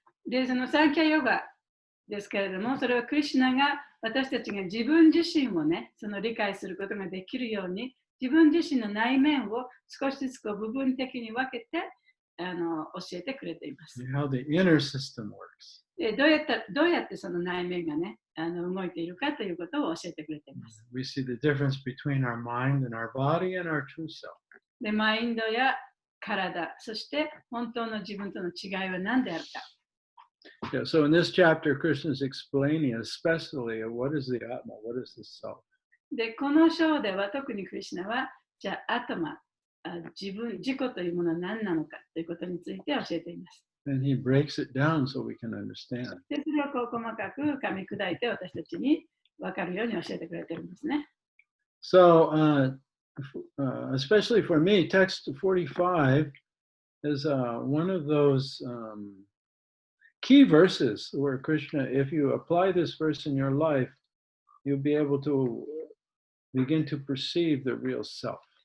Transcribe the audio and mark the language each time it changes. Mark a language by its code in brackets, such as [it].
[ja] で、そのサンキャヨガですけれども、それはクリシュナが私たちが自分自身をね、その理解することができるように、自分自身の内面を少しずつ部分的に分けて教えてくれています。 [en] How the inner system works. [ja] でどうやってその内面がね、動いているかということを教えてくれています。 [en] We see the difference between our mind and our body and our true self. [ja] で、マインドや体、そして本当の自分との違いは何であるか。 [en] Yeah, so in this chapter, Krishna is explaining especially what is the Atma, what is the self. [ja] で、この章では特にクリシュナは、じゃあ、アトマ、自己というものは何なのかということについて教えています。 [en] And he breaks it down so we can understand. [ja] で、それをこう細かく噛み砕いて私たちに分かるように教えてくれてるんですね。 [en] So, especially for me, text 45 is one of those key verses where Krishna, if you apply this verse in your life, you'll be able to begin to perceive the real self.